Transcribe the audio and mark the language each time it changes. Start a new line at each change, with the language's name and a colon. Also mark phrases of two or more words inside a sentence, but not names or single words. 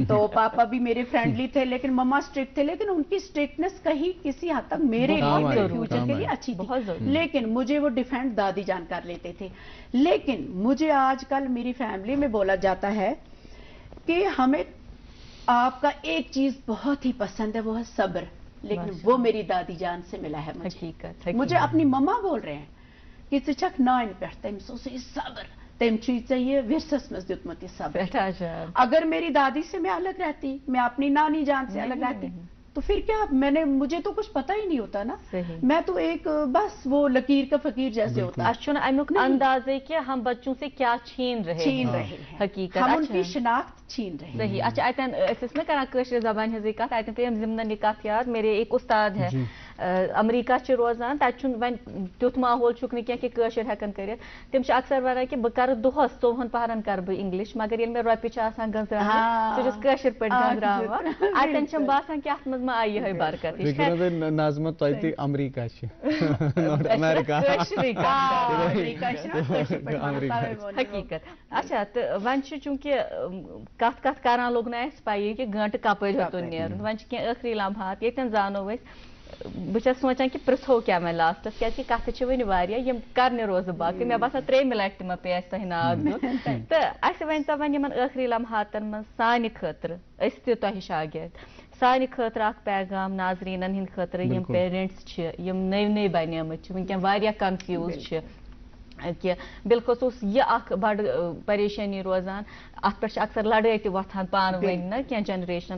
Urdu: تو پاپا بھی میرے فرینڈلی تھے لیکن مما اسٹرکٹ تھے, لیکن ان کی اسٹرکٹنس کہیں کسی حد تک میرے فیوچر کے لیے اچھی تھی, لیکن مجھے وہ ڈیفینڈ دادی جان کر لیتے تھے. لیکن مجھے آج کل میری فیملی میں بولا جاتا ہے کہ ہمیں آپ کا ایک چیز بہت ہی پسند ہے, وہ ہے صبر, لیکن وہ میری دادی جان سے ملا ہے مجھے اپنی مما بول رہے ہیں کہ
Kashmiri: ژٕ چھکھ نانہِ پٮ۪ٹھ تٔمِس اوسُے صبر, تٔمۍ چھُے ژےٚ یہِ ورثس منٛز دیُتمُت یہِ صبر.
Urdu: اگر میری دادی سے میں الگ رہتی, میں اپنی نانی جان سے الگ رہتی تو پھر کیا, مجھے تو کچھ پتہ ہی نہیں ہوتا نا, میں تو ایک بس وہ لکیر کا فقیر جیسے ہوتا. امیک انداز ہے کہ ہم بچوں سے کیا چھین رہے ہیں, حقیقت ہم ان کی شناخت چھین رہے ہیں. صحیح. اچھا
Kashmiri: اتن اس نا کران کٲشِر زبان ہنٛزٕے کتھ, اتن پیٚیَم ضمنن یہ کتھ یاد,
Urdu: میرے ایک استاد ہے
Kashmiri: امریکہ چھ روزان, تتہِ چھُنہٕ وۄنۍ تیُتھ ماحول چھُکھ نہٕ کینٛہہ کہ کٲشُر ہٮ۪کن کٔرِتھ. تِم چھِ اکثر ونان کہ بہٕ کرٕ دۄہس 24 پہرن کرٕ بہٕ انگلش, مگر ییٚلہِ مےٚ رۄپیہِ چھِ آسان گنٛزراونہِ سُہ چھُس کٲشِر پٲٹھۍ گنٛزراوان. اتٮ۪ن چھم باسان کہ اتھ منٛز ما آیہِ یِہے برکت. ناظمہ تۄہہِ امریکہ چھِ امریکہ حقیقت. اچھا تہٕ وۄنۍ چھُ چوٗنٛکہِ کتھ کتھ کران لوٚگ نہٕ اَسہِ پیی کہ گٲنٛٹہٕ کپٲرۍ ہیوٚتُن نیرُن. وۄنۍ چھِ کینٛہہ ٲخری لمحات ییٚتٮ۪ن زانو أسۍ, بہٕ چھس سونچان کہ پرژھو کیا میں لاسٹس, کیازِ کہ کتھٕ چھِ وٕنہِ واریاہ یِم کرنہِ روزٕ باقٕے. مےٚ باسان 3 لٹہِ تہِ ما پیٚیہِ اَسہِ تۄہہِ ناو دیُن. تہٕ اَسہِ ؤنۍتو وۄنۍ یِمن ٲخری لمحاتن منٛز سانہِ خٲطرٕ, أسۍ تہِ تۄہہِ شاگرد, سانہِ خٲطرٕ اکھ پیغام ناظریٖنن ہٕنٛدِ خٲطرٕ یِم پیرنٹس چھِ, یِم نٔوۍ بنیمٕتۍ چھِ, وٕنکٮ۪ن واریاہ کنفیوٗز چھِ کہ بالخصوٗص یہِ اکھ بڑٕ پریشٲنی روزان, اتھ پٮ۪ٹھ چھِ اکثر لڑٲے تہِ وۄتھان پانہٕ ؤنۍ نا کینٛہہ جنریشن.